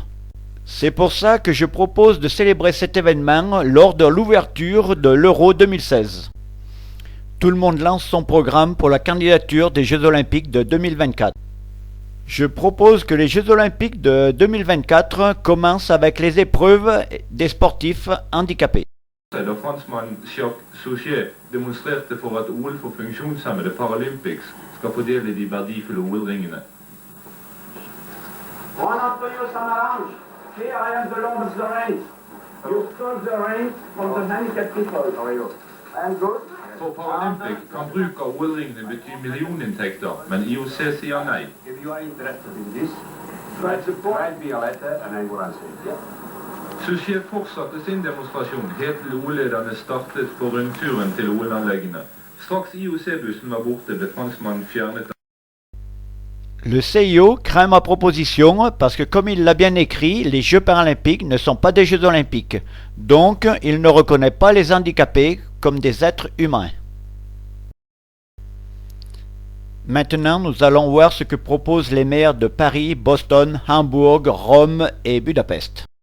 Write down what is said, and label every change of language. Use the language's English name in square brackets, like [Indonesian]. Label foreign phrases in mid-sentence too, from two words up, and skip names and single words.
[French] C'est pour ça que je propose de célébrer cet événement lors de l'ouverture de l'Euro 2016. Tout le monde lance son programme pour la candidature des Jeux Olympiques de 2024. Je propose que les Jeux Olympiques de 2024 commencent avec les épreuves des sportifs handicapés. [Norwegian] Da franskmannen Jacques Souchet demonstrerte for at OL for funksjonshemmede Paralympics skal fordele de verdifulle OL-ringene. [English] Juan Antonio Samaranch, here I am the Lord of the Rings. You stole the ring from the handicapped people. How are you? I am good. [Norwegian] For Paralympic kan bruk av OL-ringene bety millioninntekter, men IOC sier nei. [English] If you are interested in this, write me a letter and I will answer it. Yeah. [Norwegian] Souchet fortsatte sin demonstrasjon helt til OL-lederne startet på rundturen til OL-anleggene. Straks IOC-bussen var borte, ble franskmannen fjernet. [French] Le CIO craint ma proposition parce que, comme il l'a bien écrit, les Jeux paralympiques ne sont pas des Jeux olympiques. Donc, il ne reconnaît pas les handicapés comme des êtres humains. Maintenant, nous allons voir ce que proposent les maires de Paris, Boston, Hambourg, Rome et Budapest.